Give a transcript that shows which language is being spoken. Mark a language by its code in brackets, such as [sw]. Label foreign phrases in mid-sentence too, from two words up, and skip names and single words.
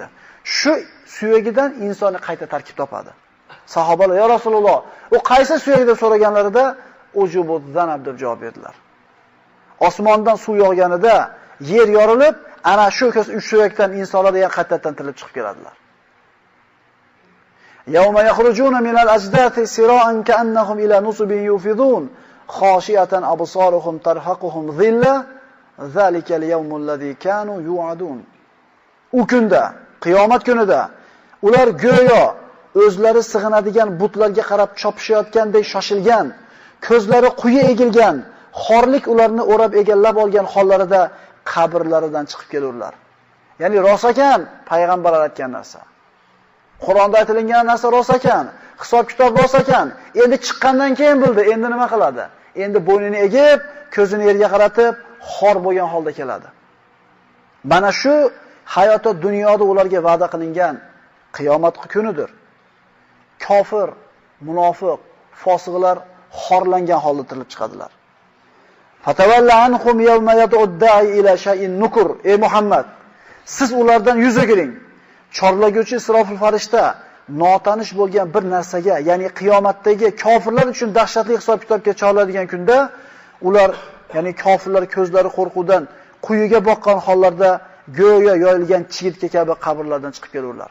[uz] Shu suyagidan insonni qayta tarkib topadi. Sahobalar, [ar] "يا رسول الله, [uz] u qaysi suyak?" deb so'raganlarida, [ar] "عجب الذنب" [uz] deb javob berdilar. Osmondan suv yog'ganida yer yorilib, ana shu suyakdan insonlar yana qaytadan tirilib chiqib keladilar. [ar] يوم يخرجون من الأجداث سراعا كأنهم إلى نصب يوفضون خاشعة أبصارهم ترهقهم ذلة ذلك اليوم الذي كانوا يوعدون. [uz] U kunda, qiyomat kunida ular go'yo o'zlari sig'inadigan butlarga qarab chopishayotgandek shoshilgan, ko'zlari quyi egilgan, xorlik ularni o'rab egallab olgan hollarida qabrlaridan chiqib kelurlar. Ya'ni rost ekan payg'ambarlar aytgan narsa. Qur'onda aytilgan narsa rost ekan, hisob-kitob rost ekan. Endi chiqqandan keyin bildi, endi nima qiladi? Endi bo'ynini egib, ko'zini yerga qaratib, xor bo'lgan holda keladi. Mana shu hayotda dunyoda ularga va'da qilingan qiyomat kunidir. Kofir, munofiq, fosiqlar xorlangan holda tirilib chiqadilar. [ar] فتول عنهم يوم يدع الداع إلى شيء نكر. [uz] Ey Muhammad, siz ulardan yuz o'giring. Chorlaguvchi Isrofil farishta notanish bo'lgan bir narsaga, ya'ni qiyomatdagi kofirlar uchun dahshatli hisob-kitobga chorlaydigan kunda ular, ya'ni kofirlar ko'zlari qo'rquvdan quyiga boqqan hollarda go'yo yoyilgan chigitga kabi qabrlardan chiqib kelurlar.